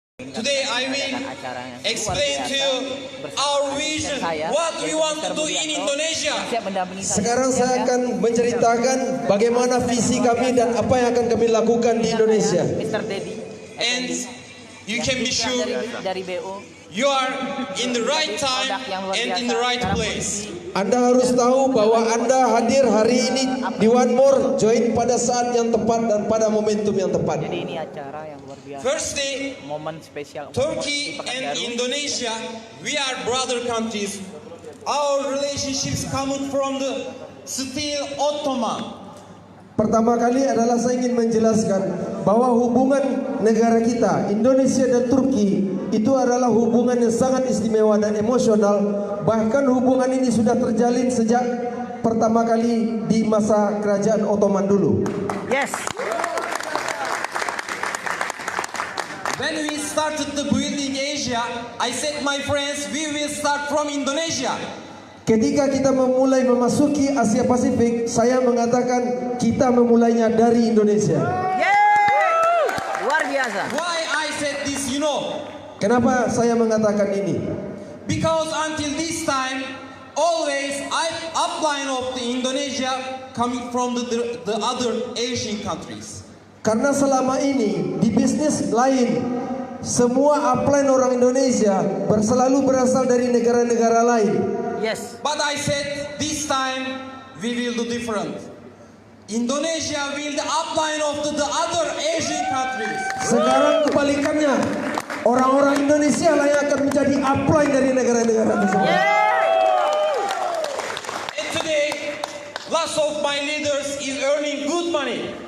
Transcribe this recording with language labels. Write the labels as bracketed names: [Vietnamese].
[English] Today I will explain to you our vision, what we want to do in Indonesia. [Indonesian] Sekarang saya akan menceritakan bagaimana visi kami dan apa yang akan kami lakukan di Indonesia. [English] And you can be sure you are in the right time and in the right place. [Indonesian] Anda harus tahu bahwa Anda hadir hari ini di One More Join pada saat yang tepat dan pada momentum yang tepat. Jadi ini acara yang luar biasa. [English] Firstly, [Indonesian] Momen spesial. [English] Turkey and Indonesia, we are brother countries. Our relationships coming from the still Ottoman. [Indonesian] Pertama kali adalah saya ingin menjelaskan bahwa hubungan negara kita, Indonesia dan Turki, itu adalah hubungan yang sangat istimewa dan emosional. Bahkan hubungan ini sudah terjalin sejak pertama kali di masa kerajaan Ottoman dulu. [English] Yes. When we started the building Asia, I said, my friends, we will start from Indonesia. [Indonesian] Ketika kita memulai memasuki Asia Pasifik, saya mengatakan kita memulainya dari Indonesia. Yeay! Luar biasa. [English] Why I said this, you know? [Indonesian] Kenapa saya mengatakan ini? [English] Because until this time, always upline of the Indonesia coming from the other Asian countries. [Indonesian] Karena selama ini di bisnis lain, semua upline orang Indonesia selalu berasal dari negara-negara lain. [English] Yes. But I said this time we will do different. Indonesia will the upline of the other Asian countries. [Indonesian] Sekarang kebalikannya, orang-orang Indonesia lah yang akan menjadi upline dari negara-negara tersebut. [English] And today, lots of my leaders is earning good money.